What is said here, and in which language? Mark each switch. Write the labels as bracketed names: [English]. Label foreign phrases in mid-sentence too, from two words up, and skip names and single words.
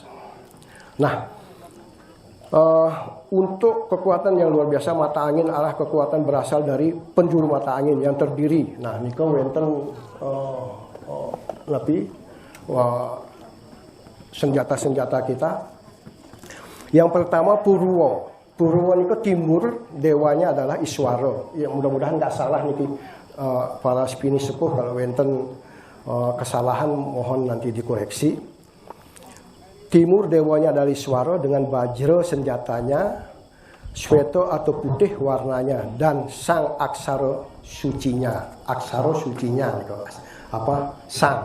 [Indonesian] Nah, untuk kekuatan yang luar biasa mata angin arah kekuatan berasal dari penjuru mata angin yang terdiri. Nah, [Javanese] niko wenten [Indonesian] lebih senjata-senjata kita. Yang pertama Purwo. Purwo niko timur, dewanya adalah Iswara. Ya, mudah-mudahan nggak salah niki para spini sepuh, kalau wenten kesalahan mohon nanti dikoreksi. Timur dewanya adalah Iswara dengan bajra senjatanya, sweta atau putih warnanya, dan sang aksara sucinya. Aksara sucinya apa? Sang.